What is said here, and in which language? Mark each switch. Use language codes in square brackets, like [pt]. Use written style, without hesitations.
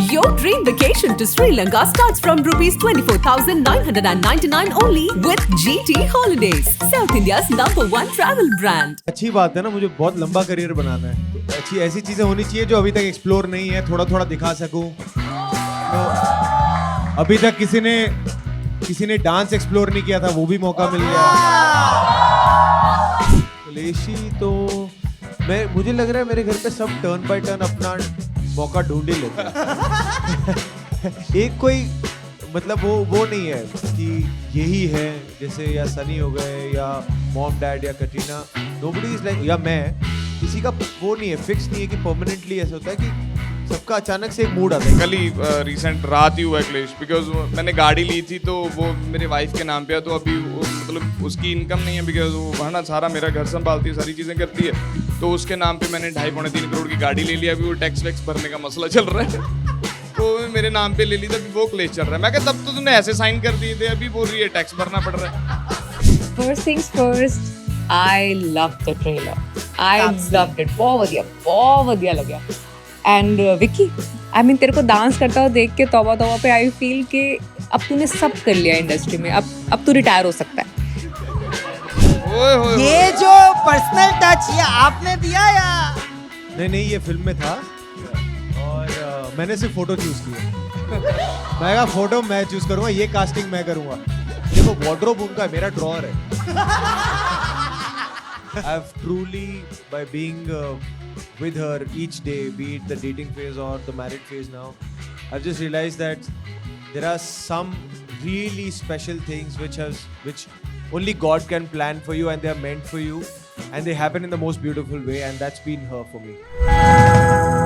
[en] Your dream vacation to Sri Lanka starts from rupees 24,999 only with GT Holidays, South India's #1 travel brand. [hi] अच्छी बात है ना, मुझे बहुत लंबा करियर बनाना है, तो अच्छी ऐसी चीजें होनी चाहिए जो अभी तक एक्सप्लोर नहीं है, थोड़ा थोड़ा दिखा सकूं। तो अभी तक किसी ने डांस एक्सप्लोर नहीं किया था, वो भी मौका मिल गया। क्लेशी तो मुझे लग रहा है मेरे घर पे सब टर्न बाय टर्न अपना मौका ढूंढ ही लेते हैं। एक कोई मतलब वो नहीं है कि यही है, जैसे या सनी हो गए या मॉम डैड या कटरीना, [en] nobody is like, [hi] या मैं, किसी का वो नहीं है, फिक्स नहीं है कि परमानेंटली ऐसा होता है कि सबका अचानक से एक मूड आता है। कल ही रिसेंट रात ही हुआ है क्लेश, बिकॉज मैंने गाड़ी ली थी तो वो मेरे वाइफ के नाम पे है, तो अभी मतलब उसकी इनकम नहीं है, बिकॉज वो है ना सारा मेरा घर संभालती है, सारी चीज़ें करती है, तो उसके नाम पे मैंने 2.5-3 करोड़ की गाड़ी ले लिया। अभी वो टैक्स वैक्स भरने का मसला चल रहा है, तो मेरे नाम पे ले ली, तभी वो क्लेश चल रहा है। मैं कहा तब तो तूने ऐसे साइन कर दिए थे, अभी बोल रही है टैक्स भरना पड़ रहा है। [en] First things first, I loved the trailer. I loved it. [hi] बहुत बढ़िया लगा। And विक्की, [en] I mean [hi] तेरे को डांस करता हुआ देख के तौबा पे [en] I feel [hi] कि अब तूने सब कर लिया इंडस्ट्री में, अब तू रिटायर हो सकता है। ये जो पर्सनल टच ये आपने दिया या नहीं, ये फिल्म में था और मैंने सिर्फ फोटो चूज की है। मैं कहा फोटो मैं चूज करूंगा, ये कास्टिंग मैं करूंगा। देखो वार्डरोब उनका है, मेरा ड्रॉअर है। [en] I've truly, by being with her each day, be it the dating phase or the married phase now, I've just realized that there are some really special things which only God can plan for you, and they are meant for you, and they happen in the most beautiful way, and that's been her for me.